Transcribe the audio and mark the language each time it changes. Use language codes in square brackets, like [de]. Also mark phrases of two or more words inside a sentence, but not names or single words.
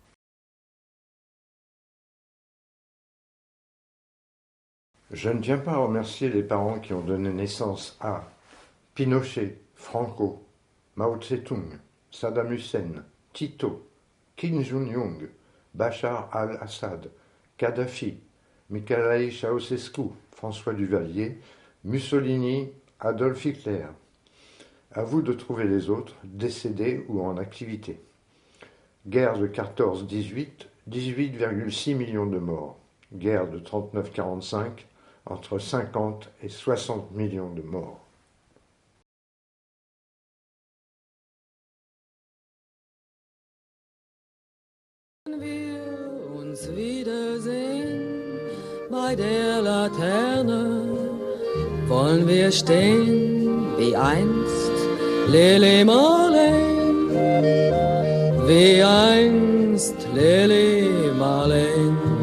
[fr] Je ne tiens pas à remercier les parents qui ont donné naissance à Pinochet, Franco, Mao Tse-tung, Saddam Hussein, Tito, Kim Jong-un, Bachar al-Assad, Kadhafi, Nicolae Ceausescu, François Duvalier, Mussolini, Adolf Hitler. À vous de trouver les autres, décédés ou en activité. Guerre de 14-18, 18,6 millions de morts. Guerre de 39-45, entre 50 et 60 millions de morts. [de] Wir uns wiedersehen bei der Laterne wollen wir stehen wie einst Lili Marleen, wie einst Lili Marleen.